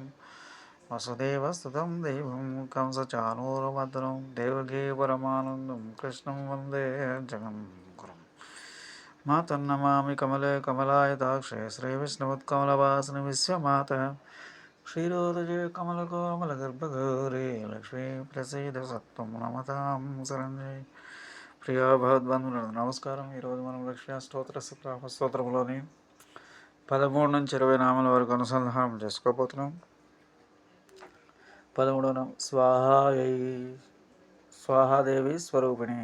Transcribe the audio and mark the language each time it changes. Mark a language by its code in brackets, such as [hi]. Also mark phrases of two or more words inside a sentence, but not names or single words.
[sa] वसुदेवस्तुतं देवं कंसचाणूरमर्दनं देवकी परमानन्दं कृष्णं वन्दे जगद्गुरुं। मातर्नमामि कमले कमलायताक्षे श्रीविष्णुवत्कमलवासिनि विश्वमातः क्षीरोदये कमलकोमलगर्भगौरे लक्ष्मी प्रसीद सत्त्वं नमतां శరణ్యే. [te] ప్రియా భగవద్బంధువులకు నమస్కారం. ఈరోజు మనం లక్ష్మీ స్తోత్రంలోని 13 నుంచి 20 నామాల వరకు అనుసంధానం చేసుకోబోతున్నాం. 13వ నామం స్వాహాయై. స్వాహాదేవి స్వరూపిణి.